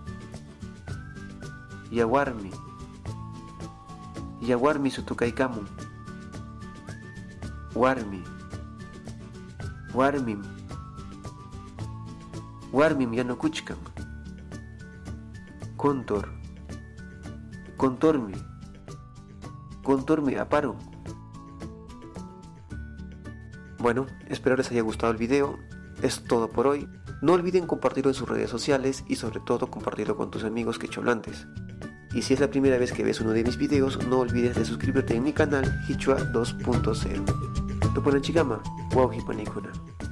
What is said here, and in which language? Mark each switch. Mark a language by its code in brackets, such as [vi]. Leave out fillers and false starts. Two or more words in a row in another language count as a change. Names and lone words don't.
[qu] yawarmi, yawarmi sutukaykamun, warmi, warmim, warmim yanukuchkan, kontor, kontormi, kontormi aparun. [es] Bueno, espero les haya gustado el video. Es todo por hoy. No olviden compartirlo en sus redes sociales y sobre todo compartirlo con tus amigos quechohablantes. Y si es la primera vez que ves uno de mis videos, no olvides de suscribirte en mi canal Qichwa 2.0. [qu] Tupunan chigama, wauhipanikuna.